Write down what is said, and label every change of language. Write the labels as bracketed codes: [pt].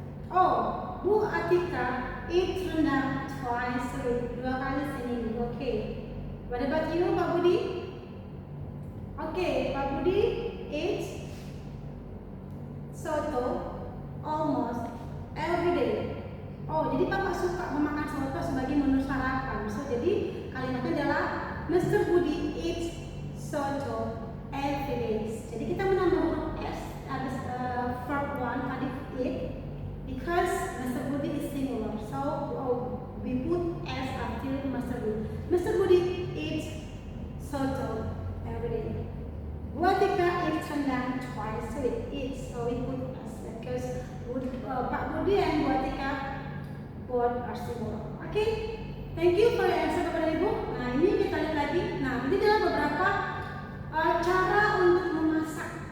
[en] Oh, Bu Atika eat rendang twice a week, [id] 2 kali seminggu. [en] Okay. What about you, Pak Budi? Okay, Pak Budi eats soto almost every day. [id] Oh, jadi Bapak suka memakan soto sebagai menu sarapan. So, jadi kalimatnya adalah Mr. [en] Budi eats soto every day. [id] Jadi kita menambah huruf S ada verb 1 tadi eat, [en] because Mr. Budi is singular. So, we put S after Mr. Budi. Mr. Budi eats soto every day. Bu Atika eats rendang twice a week. So we put S because Pak Budi and Bu Atika both are singular. Okay, thank you for your answer, Bapak Ibu. [id] Nah, ini kita lihat lagi. Nah, ini adalah beberapa cara untuk memasak.